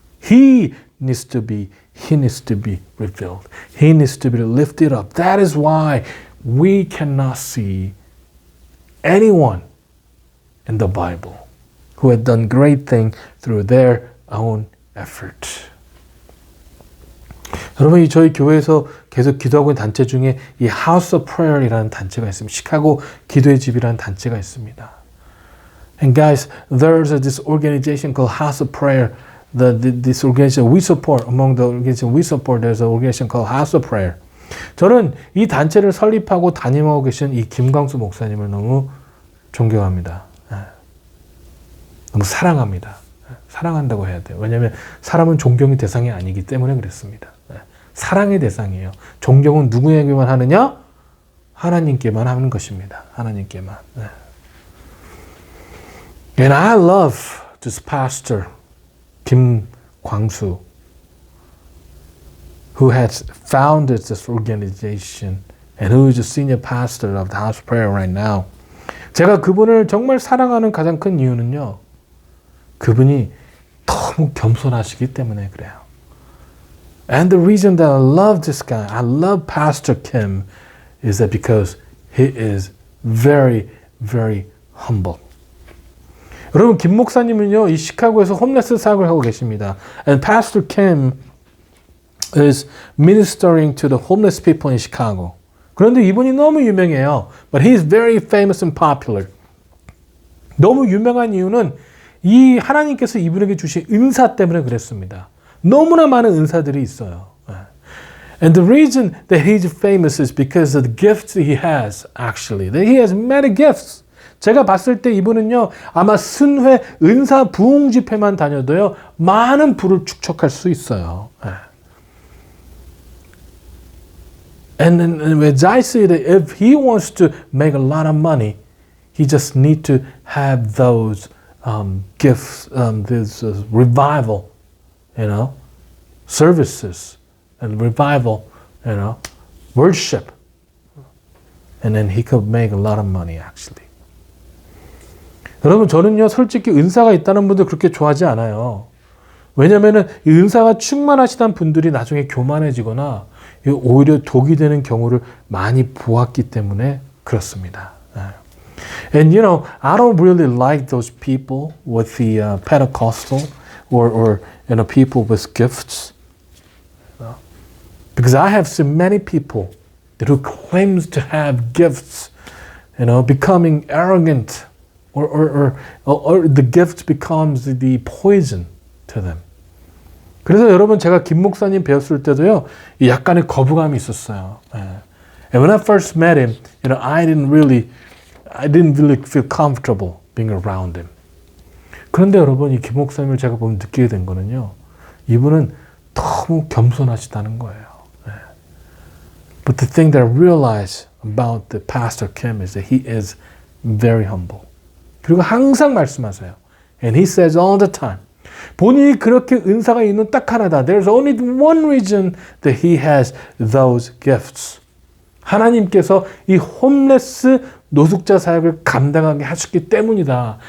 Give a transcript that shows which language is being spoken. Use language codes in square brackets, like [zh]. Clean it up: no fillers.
[en] He needs to be revealed. He needs to be lifted up. That is why we cannot see anyone in the Bible who had done great things through their own effort. [ko] 여러분, 저희 교회에서 계속 기도하고 있는 단체 중에 이 House of Prayer이라는 단체가 있습니다. 시카고 기도의 집이라는 단체가 있습니다. [en] And guys, there's this organization called House of Prayer. This organization we support, among the organization we support, there's an organization called House of Prayer. [ko] 저는 이 단체를 설립하고 담임하고 계신 이 김광수 목사님을 너무 존경합니다. 너무 사랑합니다. 사랑한다고 해야 돼요. 왜냐하면 사람은 존경의 대상이 아니기 때문에 그랬습니다. 사랑의 대상이에요. 존경은 누구에게만 하느냐? 하나님께만 하는 것입니다. 하나님께만. [en] And I love this pastor, Kim Kwang-soo, who has founded this organization and who is a senior pastor of the House of Prayer right now. [ko] 제가 그분을 정말 사랑하는 가장 큰 이유는요. 그분이 너무 겸손하시기 때문에 그래요. [en] And the reason that I love this guy, I love Pastor Kim, is that because he is very, very humble. [ko] 여러분, 김 목사님은요, 이 시카고에서 홈레스 사역을 하고 계십니다. [en] And Pastor Kim is ministering to the homeless people in Chicago. [ko] 그런데 이분이 너무 유명해요. [en] But he is very famous and popular. [ko] 너무 유명한 이유는 이 하나님께서 이분에게 주신 은사 때문에 그랬습니다. 너무나 많은 은사들이 있어요. [en] And the reason that he's famous is because of the gifts he has, actually. That he has many gifts. [ko] 제가 봤을 때 이분은요, 아마 순회 은사 부흥 집회만 다녀도요, 많은 부를 축적할 수 있어요. [en] And then as I see that if he wants to make a lot of money, he just need to have those gifts, this revival, services and revival, worship. And then he could make a lot of money actually. [ko] 여러분, 저는요, 솔직히 은사가 있다는 분들 그렇게 좋아하지 않아요. 왜냐면은 이 은사가 충만하시던 분들이 나중에 교만해지거나 오히려 독이 되는 경우를 많이 보았기 때문에 그렇습니다. [en] And I don't really like those people with the Pentecostal or people with gifts. Because I have seen many people who claims to have gifts, becoming arrogant or the gift becomes the poison to them. [ko] 그래서 여러분, 제가 김 목사님 배웠을 때도요, 약간의 거부감이 있었어요. [en] And when I first met him, I didn't really feel comfortable being around him. [ko] 그런데 여러분, 이 김 목사님을 제가 보면 느끼게 된 거는요, 이분은 너무 겸손하시다는 거예요. [en] But the thing that I realize about the Pastor Kim is that he is very humble. [ko] 그리고 항상 말씀하세요. [en] And he says all the time, [ko] 본인이 그렇게 은사가 있는 딱 하나다. [en] There's only one reason that he has those gifts. [ko] 하나님께서 이 홈레스 노숙자 사역을 감당하게 하셨기 때문이다.